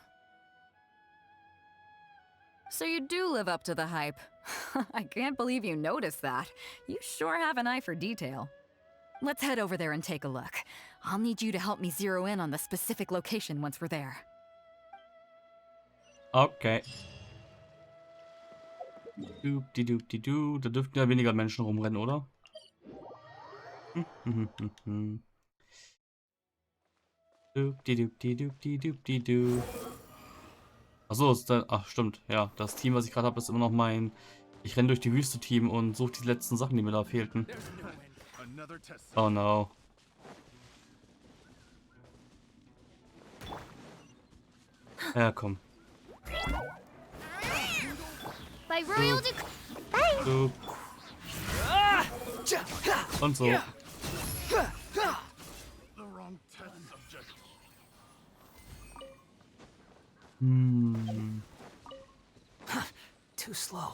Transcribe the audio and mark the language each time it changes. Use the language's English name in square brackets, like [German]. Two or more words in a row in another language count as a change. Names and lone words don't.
[English] So you do live up to the hype. I can't believe you noticed that. You sure have an eye for detail. Let's head over there and take a look. I'll need you to help me zero in on the specific location once we're there. Okay. Doop-di-doop-di-doo. [German] Da dürften ja weniger Menschen rumrennen, oder? Doop-di-doop-di-doop-di-doop-di-doo. Achso, ist da. Ach, stimmt. Ja, das Team, was ich gerade habe, ist immer noch mein. Ich renne durch die Wüste Team und suche die letzten Sachen, die mir da fehlten. [English] Oh no. [German] Ja, komm. [English] By royal [German] Doop. Und so. [English] Too slow.